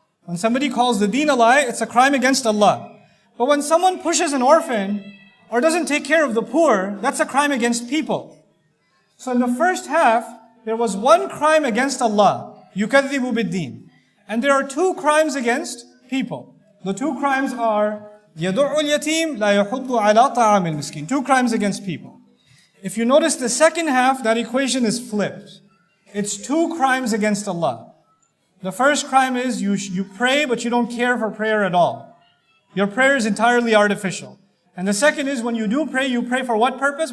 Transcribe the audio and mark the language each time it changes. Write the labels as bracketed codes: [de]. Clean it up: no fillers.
[en] When somebody calls the deen a lie, it's a crime against Allah. But when someone pushes an orphan or doesn't take care of the poor, that's a crime against people. So in the first half, there was one crime against Allah, [ar] يُكَذِّبُ بِالدِّينِ. [en] And there are 2 crimes against people. The 2 crimes are [ar] يَدُعُّ الْيَتِيمِ لَا يَحُضُّ عَلَى طَعَامِ الْمِسْكِينِ. [en] 2 crimes against people. If you notice the second half, that equation is flipped. It's 2 crimes against Allah. The first crime is you pray, but you don't care for prayer at all. Your prayer is entirely artificial. And the second is when you do pray, you pray for what purpose?